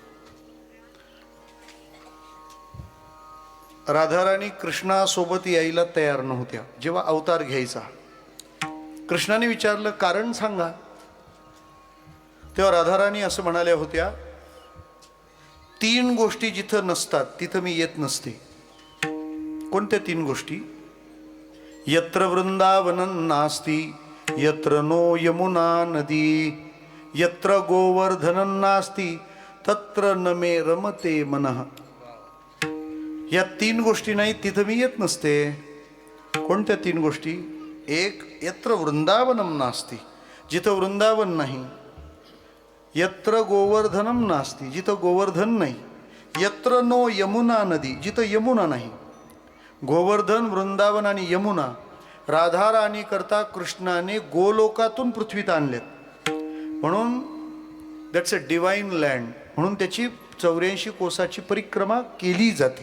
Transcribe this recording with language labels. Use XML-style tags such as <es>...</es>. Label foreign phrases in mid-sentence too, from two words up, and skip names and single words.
<mr>राधाराणी कृष्णासोबत यायला तयार नव्हत्या. जेव्हा अवतार घ्यायचा कृष्णाने विचारलं कारण सांगा, तेव्हा राधाराणी असं म्हणाल्या होत्या, 3 गोष्टी जिथं नसतात तिथं मी येत नसते. कोणत्या 3 गोष्टी?</mr> <sa>यत्र वृंदावनं नास्ति, यत्र नो यमुना नदी, यत्र गोवर्धनं नास्ति, तत्र न मे रमते मनः.</sa> <mr>या 3 गोष्टी नाही तिथं मी येत नसते. कोणत्या 3 गोष्टी? एक,</mr> <sa>यत्र वृंदावनं नास्ति,</sa> <mr>जिथं वृंदावन नाही.</mr> <sa>यत्र गोवर्धनं नास्ति,</sa> <mr>जिथं गोवर्धन नाही.</mr> <sa>यत्र नो यमुना नदी,</sa> <mr>जिथं यमुना नाही.</mr> <sa>गोवर्धन, वृंदावन आणि यमुना राधाराणी करता कृष्णाने गोलोकातून पृथ्वीत आणलेत. म्हणून</sa> <en>that's a divine land,</en> <sa>म्हणून त्याची 84 कोसाची परिक्रमा केली जाते.</sa>